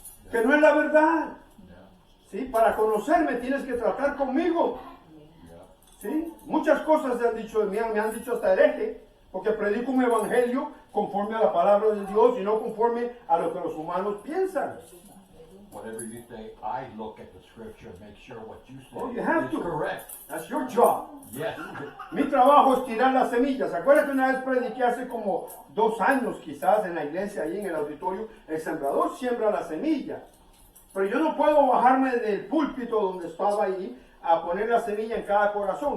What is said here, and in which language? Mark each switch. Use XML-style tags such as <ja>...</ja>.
<es>Que no es la verdad. ¿Sí? Para conocerme tienes que tratar conmigo. ¿Sí? Muchas cosas se han dicho de mí, me han dicho hasta hereje, porque predico un evangelio conforme a la palabra de Dios y no conforme a lo que los humanos piensan.</es> <en>Whatever you say, I look at the scripture and make sure what you say Oh, you have is to. correct. That's your job. Yes.</en> <es>Mi trabajo es tirar las semillas. ¿Se acuerdan que una vez prediqué hace como 2 años quizás en la iglesia, ahí en el auditorio? El sembrador siembra la semilla. Pero yo no puedo bajarme del púlpito donde estaba ahí a poner la semilla en cada corazón.</es>